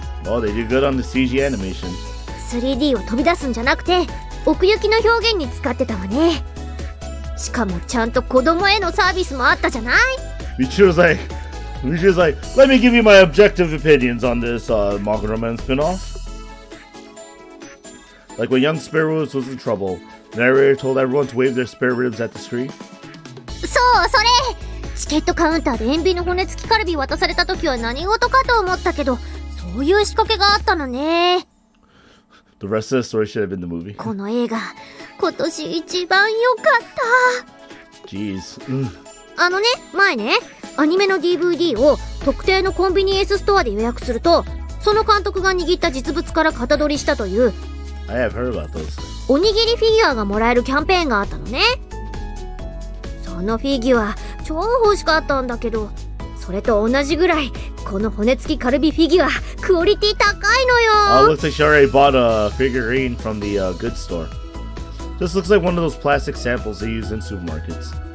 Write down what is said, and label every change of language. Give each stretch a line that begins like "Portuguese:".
English: Oh, they did good on the CG animation.
Japanese: 3D を飛び出すんじゃなくて奥行きの表現に使ってたわね。しかもちゃんと子供へのサービスもあったじゃない。
English: Michiru's like, let me give you my objective opinions on this Maguraman spin-off. Like when young spare ribs was in trouble, the narrator told everyone to wave their spare ribs at the screen.
Japanese: そう、それチケットカウンターで塩ビの骨付きカルビ渡された時は何事かと思ったけど、そういう仕掛けがあったのね。
English: The rest of the story should have been the movie.
Japanese: この映画今年一番良かった。
English: Jeez.
Japanese: 前ね、アニメの DVD を特定のコンビニエンスストアで予約すると、その監督が握った実物から型取りしたという
English: I have heard about those.
Japanese: おにぎりフィギュアがもらえるキャンペーンがあったのね。そのフィギュア超欲しかったんだけど、それと同じぐらいこの骨付きカルビフィギュアクオリティ高いのよ。
English: Looks like she already bought a figurine from the goods store. This looks like one of those plastic samples they use in supermarkets.